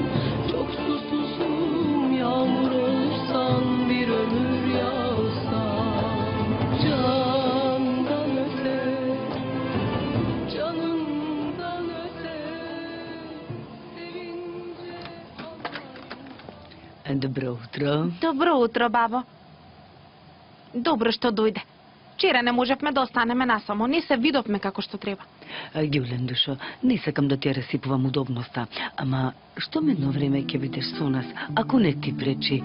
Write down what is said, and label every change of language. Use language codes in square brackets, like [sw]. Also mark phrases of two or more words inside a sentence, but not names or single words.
[tr] Çok susuzum, yağmur olsan, bir ömür yağsan. Candan öte, canımdan öte, sevince [mk] Добро утро. Добро утро, бабо. Добро што дојде. Вчера не можевме да останеме насамо, не се видовме како што треба. Ѓулен душо, не сакам да ти ја расипувам удобноста, ама што медно време ќе бидеш со нас, ако не ти пречи.